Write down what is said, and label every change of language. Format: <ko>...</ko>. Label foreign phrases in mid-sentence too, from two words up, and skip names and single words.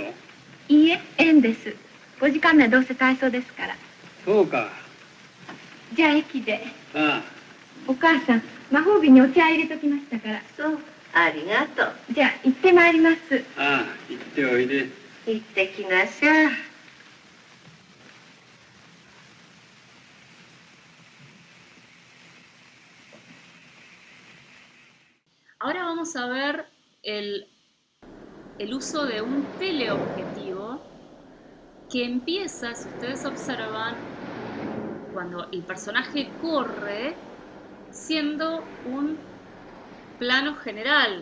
<ja>いいえ、縁です。5時間目はどうせ体操ですから。そうか。じゃあ、駅で。ああ。お母さん、魔法瓶にお茶入れときましたから。そう、ありがとう。じゃあ、行ってまいります。ああ、行っておいで。行ってきなさい。</ja> <es>Ahora vamos a ver el uso de un teleobjetivo que empieza, si ustedes observan, cuando el personaje corre, siendo un plano general.</es>